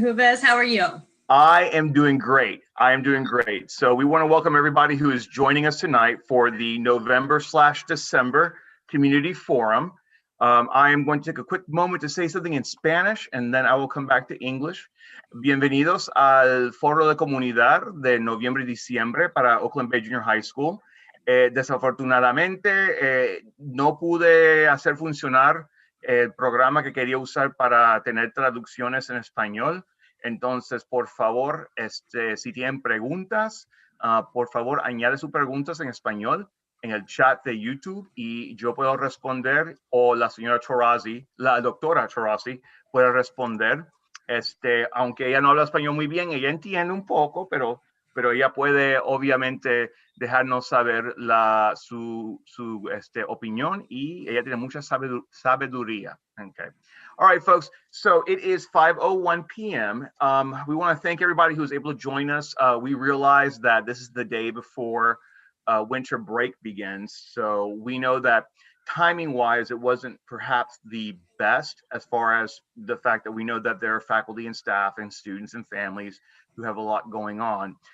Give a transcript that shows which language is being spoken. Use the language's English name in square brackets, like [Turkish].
[English] Huves. How are you? I am doing great. I am doing great. So we want to welcome everybody who is joining us tonight for the November/December Community Forum. I am going to take a quick moment to say something in Spanish, and then I will come back to English. [Spanish] Bienvenidos al Foro de Comunidad de noviembre y diciembre para Oakland Bay Junior High School. Desafortunadamente, no pude hacer funcionar el programa que quería usar para tener traducciones en español. Entonces, por favor, si tienen preguntas, por favor, añade sus preguntas en español en el chat de YouTube y yo puedo responder, o la señora Tarazi, la doctora Tarazi, puede responder. Aunque ella no habla español muy bien, ella entiende un poco, pero ella puede obviamente dejarnos saber su opinión, y ella tiene mucha sabiduría. [English] Okay. All right, folks. So it is 5:01 p.m. We want to thank everybody who was able to join us. We realize that this is the day before winter break begins. So we know that timing-wise, it wasn't perhaps the best, as far as the fact that we know that there are faculty and staff and students and families who have a lot going on.